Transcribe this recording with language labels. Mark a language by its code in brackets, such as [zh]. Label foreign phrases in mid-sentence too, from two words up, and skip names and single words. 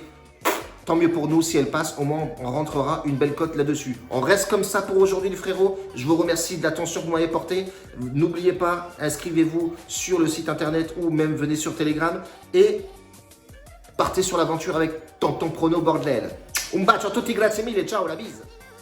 [fr] Tant mieux pour nous, si elle passe, au moins on rentrera une belle cote là-dessus. On reste comme ça pour aujourd'hui les frérots. Je vous remercie de l'attention que vous m'avez portée. N'oubliez pas, inscrivez-vous sur le site internet ou même venez sur Telegram et partez sur l'aventure avec Tonton Prono Bordel. [it] Un bacio a tutti, grazie mille, ciao, [fr] la bise.